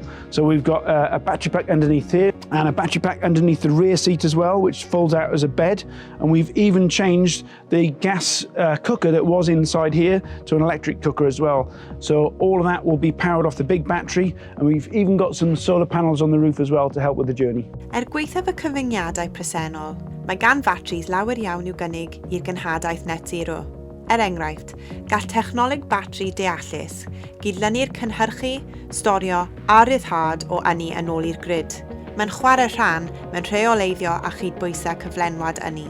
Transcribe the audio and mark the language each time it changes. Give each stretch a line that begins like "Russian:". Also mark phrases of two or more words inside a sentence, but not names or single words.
English: So we've got a battery pack underneath here and a battery pack underneath the rear seat as well, which folds out as a bed. And we've even changed the gas cooker that was inside here to an electric cooker as well. So all of that will be powered off the big battery, and we've even got some solar panels on the roof as well to help with the journey.
Welsh: Gweithaf y cyfyngiadau presennol, mae gan batris lawer iawn i'w gynnig i'r gynhadaeth
English: net zero.
Welsh: Enghraifft, gall technoleg batri deallus gydlynu'r cynhyrchu, storio a ryddhad o ynni yn ôl i'r grid. Mae'n chwarae rhan mewn rheoleiddio a chydbwysau cyflenwad ynni.